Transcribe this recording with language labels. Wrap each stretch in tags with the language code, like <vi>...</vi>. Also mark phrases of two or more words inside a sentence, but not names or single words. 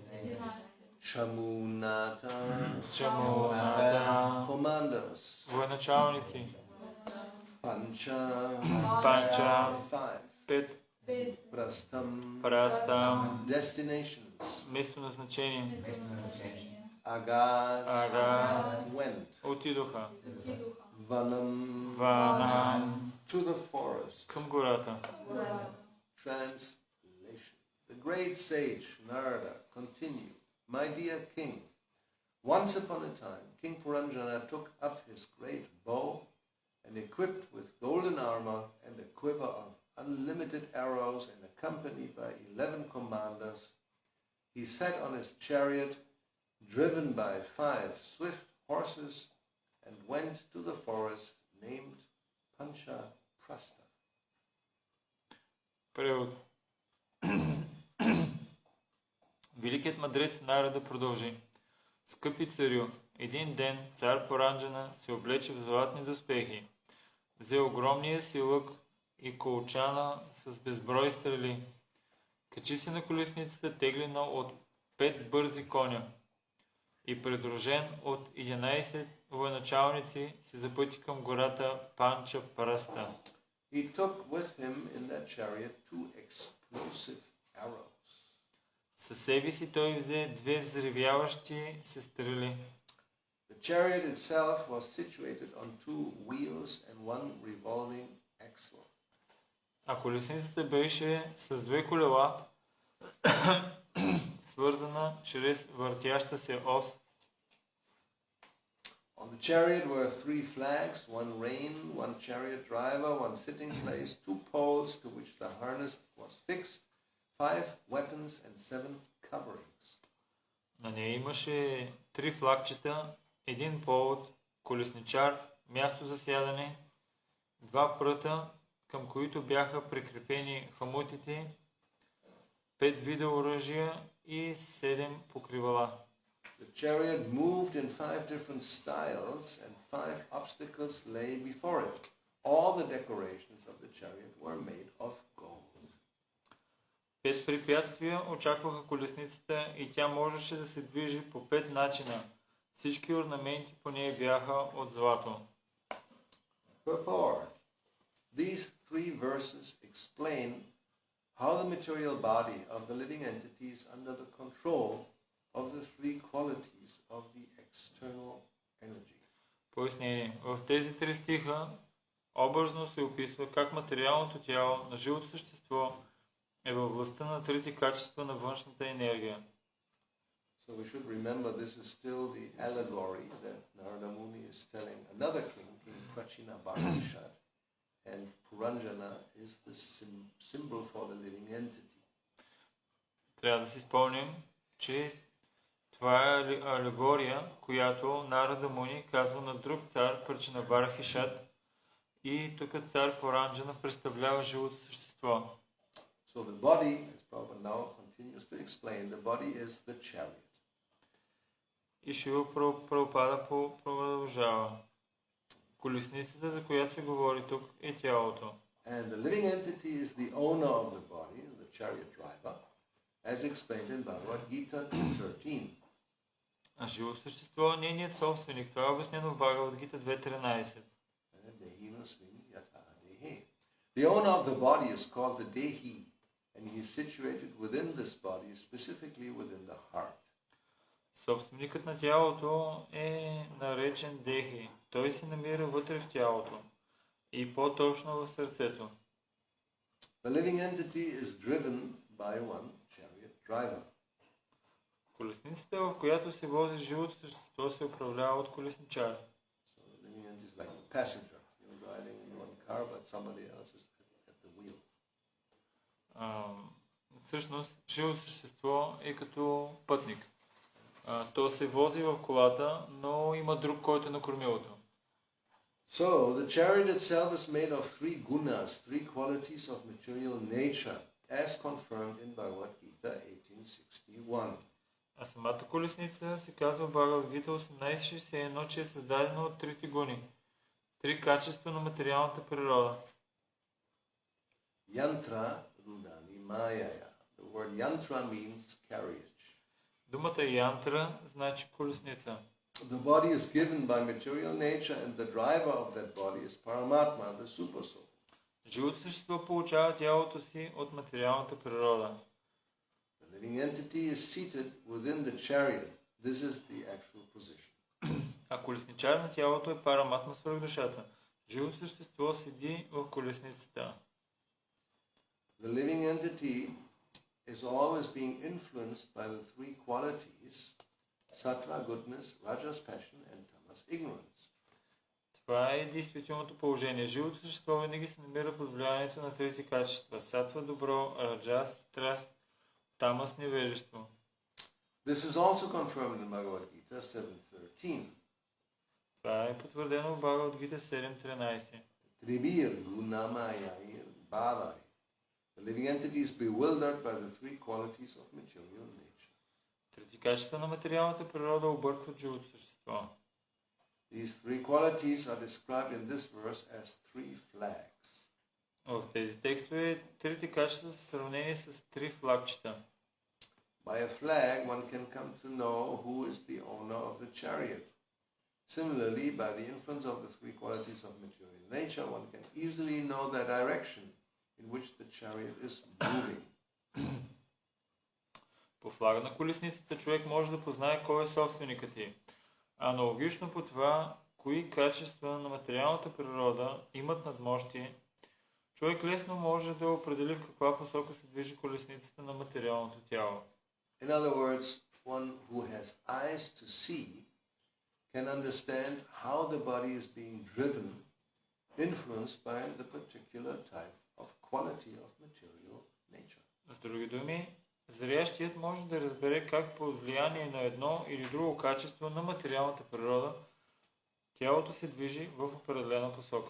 <en>Chamunata, commanders.</en> <bg>Военачалници.</bg> <en>Pancha, 5. Prastam, destinations.</en> <bg>Местоназначение.</bg> <en>Agad, went.</en> <bg>Отидоха.</bg> <en>Vanam, to the forest.</en> <bg>Към гората.</bg> <en>Translation. The great sage Narada continued, My dear king, once upon a time, King Puranджana took up his great bow and equipped with golden armor and a quiver of unlimited arrows and accompanied by 11 commanders, he sat on his chariot driven by 5 swift horses and went to the forest named Panchaprastha.</en> <bg>Превод. Великият мъдрец Нарада продължи. Скъпи царю, един ден цар Пуранджана се облече в златни доспехи, взе огромния си лък и колчана с безброй стрели, качи се на колесницата теглена от 5 бързи коня и придружен от 11 военачалници се запъти към гората Панчапраста.</bg> <en>He took with him in that chariot 2 explosive arrows.</en> <bg>Със себе си той взе 2 взривяващи се стрели.</bg> <en>The chariot itself was situated on 2 wheels and 1 revolving axle.</en> <bg>А колесницата беше с 2 колела, свързана чрез въртяща се ос.</bg> <en>On the chariot were 3 flags, 1 rein, 1 chariot driver, 1 sitting place, 2 poles to which the harness was fixed, 5 weapons and 7 coverings.</en> <bg>На нея имаше 3 флагчета, 1 повод, колесничар, място за сядане, 2 пръта, към които бяха прикрепени хамутите, 5 вида оръжия и 7 покривала.</bg> <en>The chariot moved in 5 different styles and 5 obstacles lay before it. All the decorations of the chariot were made of gold.</en> <bg>5 препятствия очакваха колесницата и тя можеше да се движи по 5 начина. Всички орнаменти по нея бяха от злато.</bg> <en>Purport. These three verses explain how the material body of the living entity is under the control of the three qualities of the external energy.</en> <bg>Пояснение. В тези три стиха образно се описва как материалното тяло на живото същество е във властта на трите качества на външната енергия.</bg> <en>So we should remember this is still the allegory that Narada Muni is telling another king, King Prachinabarhishat, and Puranjana is the symbol for the living entity.</en> <bg>Трябва да си спомним, че това е алегория, която Нарада Муни казва на друг цар, Прачинабархишат, и тук цар Пуранджана представлява живото същество.</bg> <en>So the body, as Prabhupada now continues to explain, the body is the chariot.</en> <bg>И Шива Прабхупада продължава. Колесницата, за която се говори тук, е тялото.</bg> <en>And the living entity is the owner of the body, the chariot driver, as explained in Bhagavad Gita 2.13.</en> <bg>А живото същество е нейният собственик. Това е обяснено в Бхагавад Гита 2.13.</bg> <en>The owner of the body is called the Dehi, and he is situated within this body, specifically within the heart.</en> <bg>Собственикът на тялото е наречен Дехи. Той се намира вътре в тялото и по-точно в сърцето.</bg> <en>The living entity is driven by one chariot driver.</en> <bg>Колесницата, в която се вози живото същество, се управлява от колесничар.</bg> <en>So the living entity is like a passenger. You're driving in one car, but somebody else is at the wheel.</en> <bg>Всъщност, живото същество е като пътник. То се вози в колата, но има друг, който е на кормилото.</bg> <en>So, the chariot itself is made of three gunas, three qualities of material nature, as confirmed in Bhagavad Gita 1861.</en> <bg>А самата колесница се казва в Бхагавад Гита 1861, че е създадена от трите гуни. Три качества на материалната природа.</bg> <sa>Yantra Rudani Mayaya.</sa> <en>The word yantra means carriage.</en> <bg>Думата янтра значи колесница.</bg> <en>The body is given by material nature and the driver of that body is Paramatma, the supersoul.</en> <bg>Живото същество получава тялото си от материалната природа.</bg> <en>The living entity is seated within the chariot. This is the actual position.</en> <bg>А колесничар на тялото е Параматма свръхдушата. Живото същество седи в колесницата. The living entity is always being influenced by the three qualities, sattva, goodness, rajas, passion, and tamas, ignorance. Това е действителното положение. Живото същество винаги се намира под влиянието на тези качества. Сатва добро, раджас страст, тамас невежество.</bg> <en>This is also confirmed in Bhagavad Gita 7.13.</en> <bg>Това е потвърдено в Бхагавад Гита 7.13.</bg> <sa>Trivir gunamayayir bhavai.</sa> <en>The living entity is bewildered by the three qualities of material nature.</en> <bg>Трети качества на материалната природа объркват живото същество.</bg> <en>These three qualities are described in this verse as three flags.</en> <bg>В тези текстове трите качества са сравнени с три флагчета.</bg> <en>By a flag, one can come to know who is the owner of the chariot. Similarly, by the influence of the three qualities of material nature, one can easily know the direction in which the chariot is moving.</en> <bg>По флага на колесницата човек може да познае кой е собственикът й. Аналогично по това, кои качества на материалната природа имат надмощие, човек лесно може да определи в каква посока се движи колесницата на материалното тяло.</bg> <en>In other words, one who has eyes to see can understand how the body is being driven, influenced by the particular type of quality of material nature.</en> <bg>С други думи, зрящият може да разбере как под влияние на едно или друго качество на материалната природа тялото се движи в определена посока.</bg>